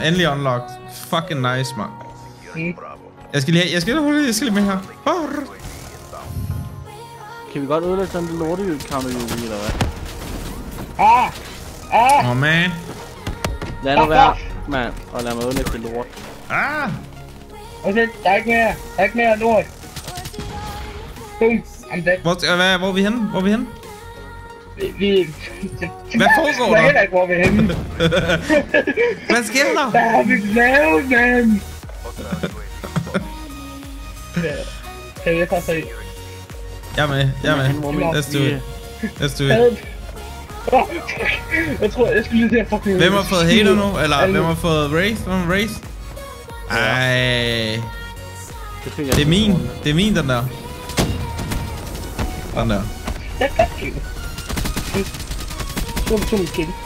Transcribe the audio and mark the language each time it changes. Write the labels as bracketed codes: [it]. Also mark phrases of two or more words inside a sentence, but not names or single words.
[da] Endelig unlocked. [en] Fucking nice, man. [da] Jeg skal lige med her. Kan vi godt ødelægge sådan en lorte-counter eller hvad? [en] Oh man. [da] Lad nu være, mand, og lad mig ødelægge det lort. Okay, der er ikke mere lort. [en] Boom, I'm dead. [da] Hvor er vi henne? Hvad foregår der? Jeg der? ved ikke, hvor vi er henne. Hvad sker der? Hvad har vi lavet, man? Kan jeg bare se? Jeg er med. [en] Let's do it. [da] Jeg tror, jeg skulle lige til at fucking... Hvem har fået hater nu? Eller hvem har fået Wraith? Ej. Det er min, den der. Den der. [en] Tum kill.